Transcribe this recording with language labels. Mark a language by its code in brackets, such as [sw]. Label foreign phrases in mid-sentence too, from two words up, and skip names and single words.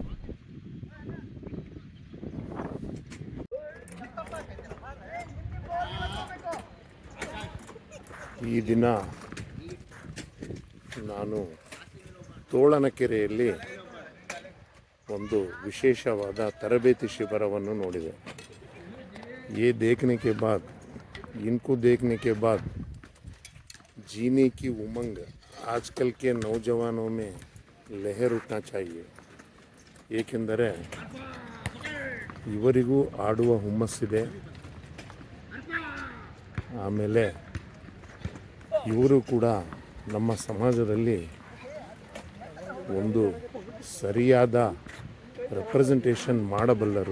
[kn] ಈ ದಿನ ನಾನು ತೋಳನಕೆರೆಯಲ್ಲಿ ಒಂದು ವಿಶೇಷವಾದ ತರಬೇತಿ ಶಿಬಿರವನ್ನು ನೋಡಿದೆ. [hi] ये देखने के बाद इनको देखने के बाद जीने की उमंग आजकल के नौजवानों में लहर उठना चाहिए. [kn] ಏಕೆಂದರೆ ಇವರಿಗೂ ಆಡುವ ಹುಮ್ಮಸ್ಸಿದೆ. ಆಮೇಲೆ ಇವರು ಕೂಡ ನಮ್ಮ ಸಮಾಜದಲ್ಲಿ ಒಂದು ಸರಿಯಾದ ರೆಪ್ರೆಸೆಂಟೇಷನ್ ಮಾಡಬಲ್ಲರು.